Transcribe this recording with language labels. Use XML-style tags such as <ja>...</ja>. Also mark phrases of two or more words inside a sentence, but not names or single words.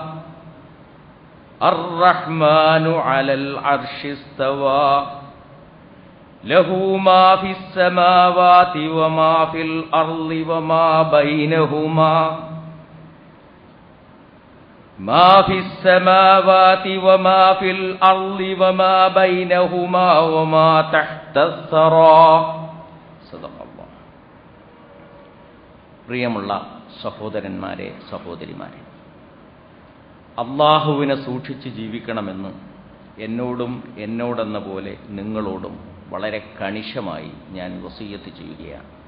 <ar>الرحمن على العرش استوى له ما في السماوات وما في الأرض وما بينهما. ما في السماوات وما في الأرض وما بينهما وما تحت الثرى. صدق الله.</ar> <ml>പ്രിയമുള്ള സഹോദരന്മാരെ, സഹോദരിമാരെ, അല്ലാഹുവിനെ സൂക്ഷിച്ച് ജീവിക്കണമെന്ന് എന്നോടെന്ന പോലെ നിങ്ങളോടും വളരെ കണിശമായി ഞാൻ വസിയ്യത്ത് ചെയ്യുകയാണ്.</ml>